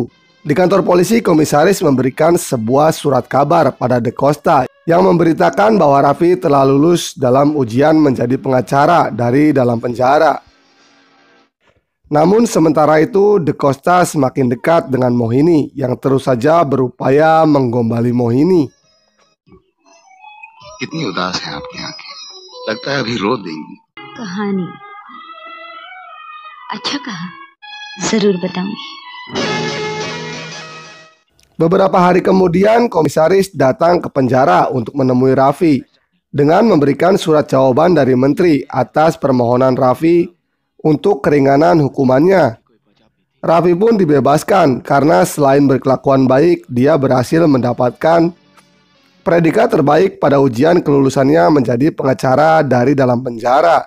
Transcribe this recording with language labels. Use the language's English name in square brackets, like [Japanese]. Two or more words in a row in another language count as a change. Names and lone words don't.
[Indonesian] Di kantor polisi, komisaris memberikan sebuah surat kabar pada DeCosta yang memberitakan bahwa Raffi telah lulus dalam ujian menjadi pengacara dari dalam penjara. Namun sementara itu, DeCosta semakin dekat dengan Mohini yang terus saja berupaya menggombali Mohini. [Hindi] कितनी उदास हैं आपकी आंखें, लगता है अभी रो देंगी। कहानी अच्छा कहा, जरूर बताऊंगी। [Indonesian] Beberapa hari kemudian, komisaris datang ke penjara untuk menemui Raffi dengan memberikan surat jawaban dari menteri atas permohonan Raffi untuk keringanan hukumannya. Raffi pun dibebaskan karena selain berkelakuan baik, dia berhasil mendapatkan predikat terbaik pada ujian kelulusannya menjadi pengacara dari dalam penjara.